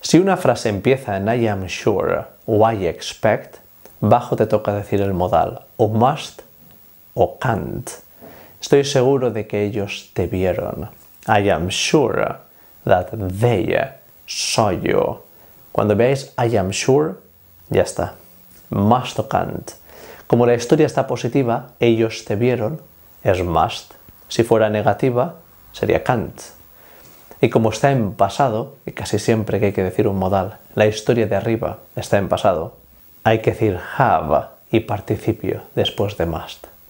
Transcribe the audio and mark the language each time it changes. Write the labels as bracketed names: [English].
[Spanish] Si una frase empieza en I am sure o I expect, bajo te toca decir el modal o must o can't. Estoy seguro de que ellos te vieron. [English] I am sure that they saw you. [Spanish] Cuando veáis I am sure, ya está. Must o can't. Como la historia está positiva, ellos te vieron, es must. Si fuera negativa, sería can't. Y como está en pasado, y casi siempre que hay que decir un modal, la historia de arriba está en pasado, hay que decir have y participio después de must.